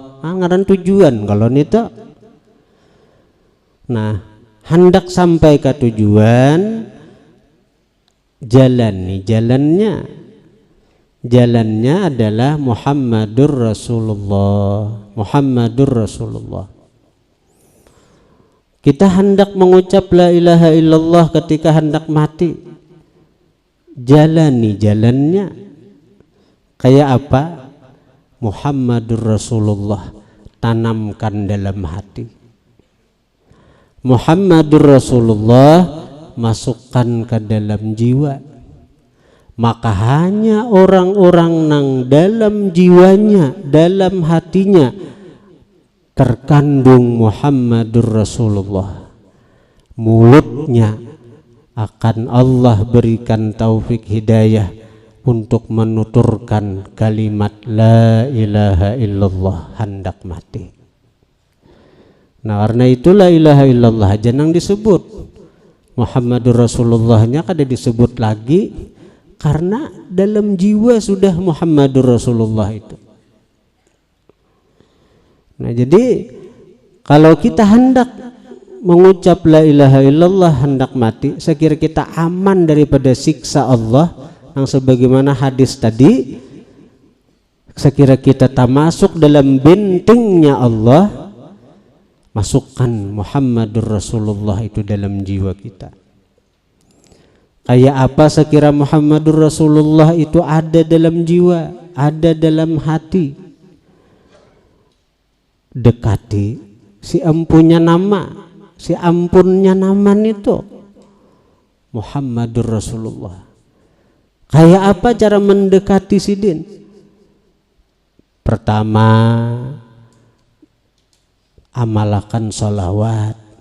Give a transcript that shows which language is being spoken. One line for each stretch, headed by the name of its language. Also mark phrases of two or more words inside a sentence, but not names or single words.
Banjar: Ngaran tujuan kalau nita. Nah, hendak sampai ke tujuan, jalan nih, jalannya adalah
Arabic: Muhammadur Rasulullah.
Banjar: Kita hendak mengucap
Arabic: la ilaha illallah
Banjar: ketika hendak mati, jalannya kayak apa?
Arabic: Muhammadur Rasulullah
Banjar: tanamkan dalam hati.
Arabic: Muhammadur Rasulullah
Banjar: masukkan ke dalam jiwa. Maka hanya orang-orang nang dalam jiwanya, dalam hatinya terkandung
Arabic: Muhammadur Rasulullah,
Banjar: mulutnya akan Allah berikan taufik hidayah untuk menuturkan kalimat
Arabic: la ilaha illallah
Banjar: hendak mati. Nah, karena itu
Arabic: la ilaha illallah
Banjar: aja nang disebut,
Arabic: Muhammadur Rasulullahnya
Banjar: kada disebut lagi. Karena dalam jiwa sudah
Arabic: Muhammadur Rasulullah
Banjar: itu.
Indonesian: Nah, jadi kalau kita hendak mengucap
Arabic: la ilaha illallah
Indonesian: hendak mati, saya kira kita aman daripada siksa Allah yang sebagaimana hadis tadi. Saya kira kita tak masuk dalam bentengnya Allah, masukkan
Arabic: Muhammadur Rasulullah
Indonesian: itu dalam jiwa kita.
Banjar: Kayak apa sekira
Arabic: Muhammadur Rasulullah
Banjar: itu ada dalam jiwa, ada dalam hati. Dekati si ampunnya nama, si ampunnya nama itu
Arabic: Muhammadur Rasulullah.
Banjar: Kayak apa cara mendekati sidin? Pertama, amalkan sholawat.